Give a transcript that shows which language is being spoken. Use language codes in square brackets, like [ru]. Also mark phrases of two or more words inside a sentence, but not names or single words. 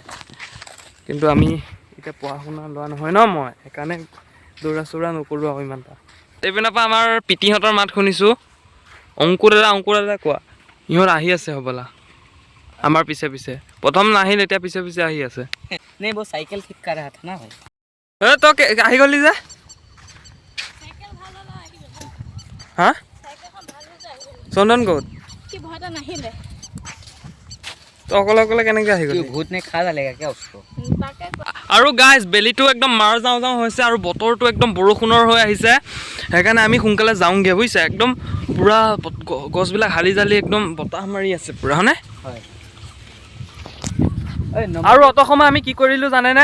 [as] কিন্তু আমি এতিয়া পঢ়া শুনা লোৱা নহয় ন, মই সেইকাৰণে দৌৰা চৌৰা নকৰোঁ আৰু ইমান এটা। এইপিনৰ পৰা আমাৰ পিতিহঁতৰ মাত শুনিছোঁ, অংকুৰ দাদা কোৱা, ইহঁত আহি আছে হ'বলা আমাৰ পিছে পিছে। প্ৰথম নাহিল, এতিয়া পিছে পিছে আহি আছে। [hi] नहीं वो साइकिल ठीक कर रहा था ना भाई। [as] তই আহি গ'লি যে, হা চন্দন ক'ত? তই অকলে অকলে কেনেকৈ আহি গ'লি? [hi] भूत ने खा डालेगा क्या उसको? [as] আৰু গাইজ বেলিটো একদম মাৰ যাওঁ যাওঁ হৈছে, আৰু বতৰটো একদম বৰষুণৰ হৈ আহিছে, সেইকাৰণে আমি সোনকালে যাওঁগৈ বুজিছে। একদম পূৰা গছবিলাক হালি জালি একদম বতাহ মাৰি আছে পূৰা, হয়নে? হয়। আৰু অত সময় আমি কি কৰিলোঁ জানেনে?